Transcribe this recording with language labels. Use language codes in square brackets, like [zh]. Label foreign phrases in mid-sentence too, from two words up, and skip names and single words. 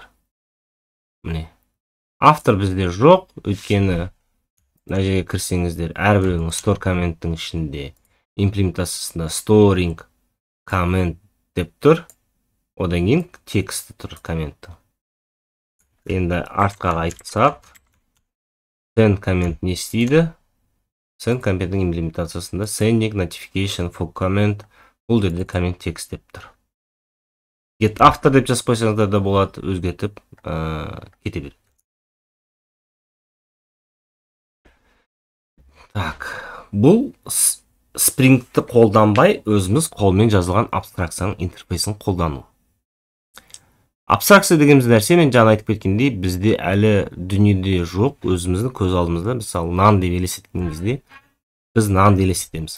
[kk] Міне. Автор бізде жоқ, өйткені мына жерге кірсеңіздер, әрбірінің store комменттің ішінде имплементациясында [en] storing comment [kk] деп тұр. Одан кейін тексті тұр комменттің. Енді артқа қайтсақ, [en] send comment [kk] не істейді? Send комменттің имплементациясында [en] sending notification for comment, [kk] бұл жерде коммент текст деп тұр. [en] Get after [kk] деп жазып қойсаңыздар да болады, өзгертіп кете береді. Так, бұл Spring'ті қолданбай, өзіміз қолмен жазылған абстракцияның интерфейсін қолдану. Абстракция дегеніміз нәрсе, мен жаңа айтып кеткендей, бізде әлі дүниеде жоқ, өзіміздің көз алдымызда, мысалы, нан деп елестеткен кезде, біз нан деп елестетеміз.